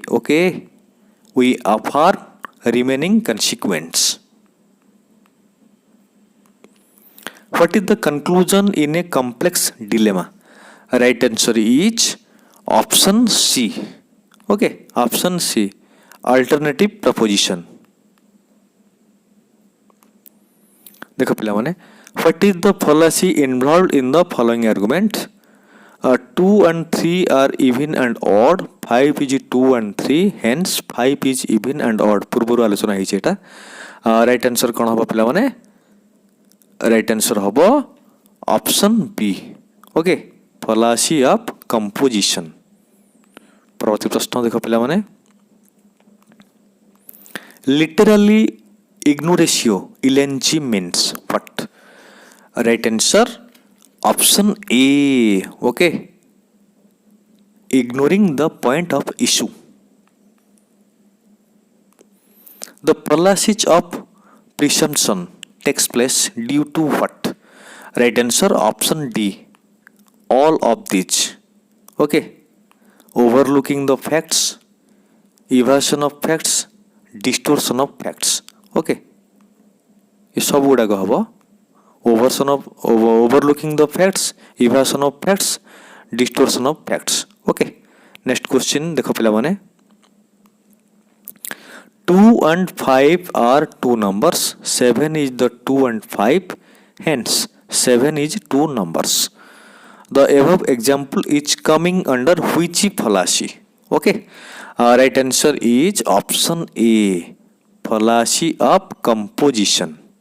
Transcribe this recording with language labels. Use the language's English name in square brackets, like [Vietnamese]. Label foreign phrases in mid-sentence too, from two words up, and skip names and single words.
[English] Okay, we affirm remaining consequence. What is the conclusion in a complex dilemma? Right answer is option C. Okay, option C. Alternative proposition. [Odia] ଦେଖ ପିଲା ମାନେ [English] what is the fallacy involved in the following argument? 2 and 3 are even and odd. 5 is 2 and 3. Hence 5 is even and odd. [Odia] ପୂର୍ବରୁ ଆଲୋଚନା ହୋଇଛି ଏଟା. [English] right answer [Odia] କଣ ହବ ପିଲା ମାନେ? [English] right answer हबो option B. ओके, fallacy of composition. [Odia] ପରବର୍ତ୍ତୀ ପ୍ରଶ୍ନ ଦେଖ ପିଲା ମାନେ [English] Literally, [Latin] ignoratio elenchi [English] means what? Right answer option A. Okay, ignoring the point of issue. The paralysis of presumption takes place due to what? Right answer option D. All of these. Okay, overlooking the facts, evasion of facts, distortion of facts. Okay, [Odia] ଏ ସବୁ ଗୁଡ଼ାକ ଆମ [English] overlooking the facts, evasion of facts, distortion of facts. Okay, next question [Odia] ଦେଖ ପିଲା ମାନେ [English] 2 and 5 are two numbers, 7 is the 2 and 5, hence 7 is two numbers. The above example is coming under which fallacy? Okay, right answer is option A, fallacy of composition.